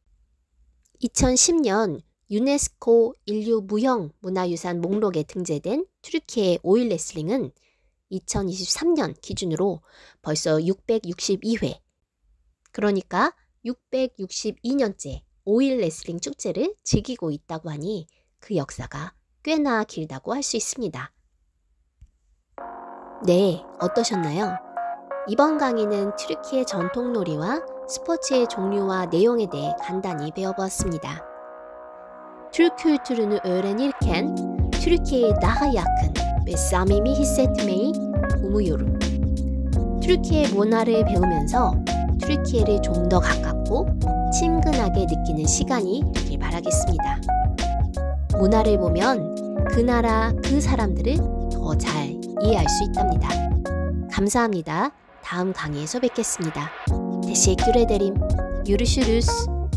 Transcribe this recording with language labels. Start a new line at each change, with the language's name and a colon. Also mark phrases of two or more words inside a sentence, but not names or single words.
Korean: 2010년 유네스코 인류 무형 문화유산 목록에 등재된 튀르키예 오일 레슬링은 2023년 기준으로 벌써 662회, 그러니까 662년째 오일 레슬링 축제를 즐기고 있다고 하니 그 역사가 꽤나 길다고 할 수 있습니다. 네, 어떠셨나요? 이번 강의는 튀르키예 전통놀이와 스포츠의 종류와 내용에 대해 간단히 배워보았습니다.
Turkish: Türk kültürünü öğrenirken Türkiye'ye daha yakın ve samimi hissetmeyi umuyorum.
Korean: 튀르키예 문화를 배우면서 튀르키예를 좀 더 가깝고 친근하게 느끼는 시간이 되길 바라겠습니다. 문화를 보면 그 나라 그 사람들을 더 잘 이해할 수 있답니다. 감사합니다. 다음 강의에서 뵙겠습니다.
Turkish: Teşekkür ederim. Görüşürüz.